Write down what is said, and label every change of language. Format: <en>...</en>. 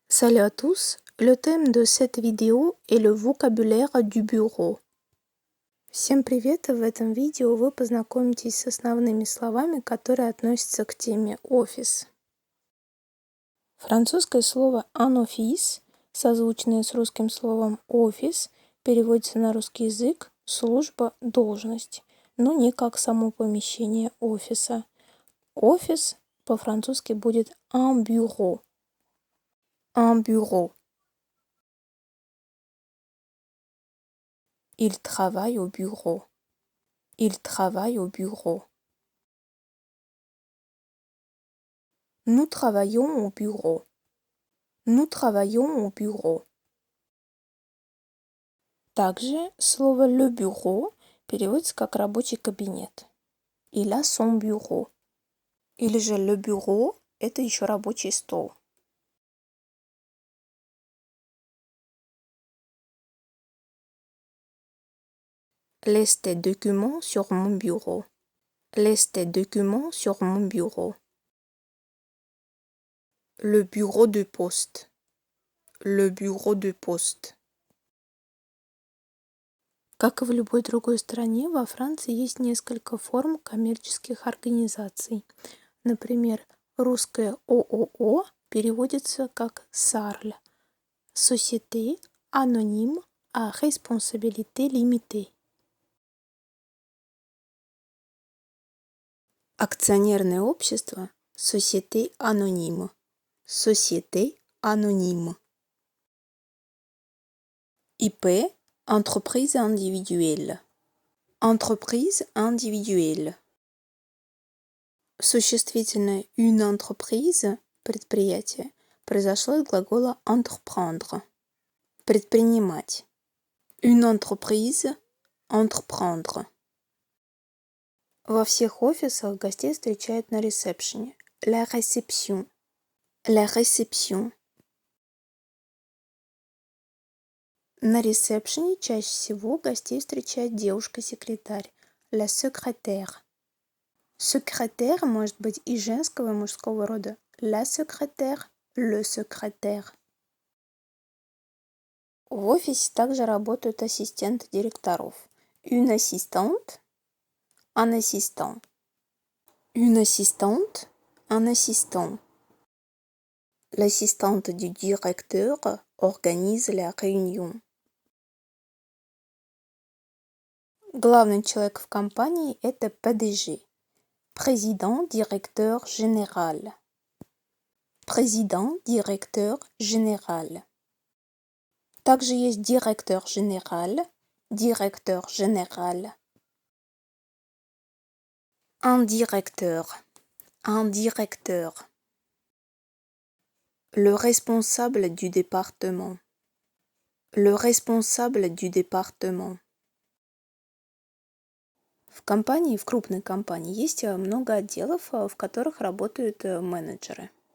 <fr>Salut à tous, le thème de cette vidéo est le vocabulaire du bureau.</fr> <ru>Всем привет! В этом видео вы познакомитесь с основными словами, которые относятся к теме офис. Французское слово un office, созвучное с русским словом офис, переводится на русский язык служба, должность, но не как само помещение офиса. Офис по-французски будет un bureau.</ru> <fr>Un bureau. Il travaille au bureau. Il travaille au bureau. Nous travaillons au bureau. Nous travaillons au bureau.</fr> <ru>Также слово le bureau переводится как рабочий кабинет.</ru> <fr>Il a son bureau.</fr> <ru>Или же le bureau – это еще рабочий стол.</ru> <fr>Laisse tes documents sur mon bureau. Laisse tes documents sur mon bureau. Le bureau de poste. Le bureau de poste.</fr> <ru>Как и в любой другой стране, во Франции есть несколько форм коммерческих организаций. Например, русское ООО переводится как САРЛ – Société Anonyme à Responsabilité Limitée. Акционерное общество – Société Anonyme.</ru> <fr>Société Anonyme. ИП – Entreprise individuelle. Entreprise individuelle.</fr> <ru>Существительное une entreprise – предприятие произошло от глагола entreprendre – предпринимать.</ru> <fr>Une entreprise – entreprendre.</fr> <ru>Во всех офисах гостей встречают на ресепшене.</ru> <fr>La réception. La réception.</fr> <ru>На ресепшене чаще всего гостей встречает девушка-секретарь.</ru> <fr>La secrétaire.</fr> <ru>Секретарь может быть и женского, и мужского рода.</ru> <fr>La secrétaire, le secrétaire.</fr> <ru>В офисе также работают ассистенты директоров.</ru> <fr>Une assistante, un assistant. Une assistante, un assistant. L'assistante du directeur organise la réunion.</fr> <ru>Главный человек в компании – это PDG.</ru> <fr>Président, directeur général. Président, directeur général.</fr> <ru>Также есть директор</ru> <fr>général, directeur général. Un directeur, un directeur. Le responsable du département. Le responsable du département.</fr> <ru>В крупной компании есть много отделов, в которых работают менеджеры.</ru>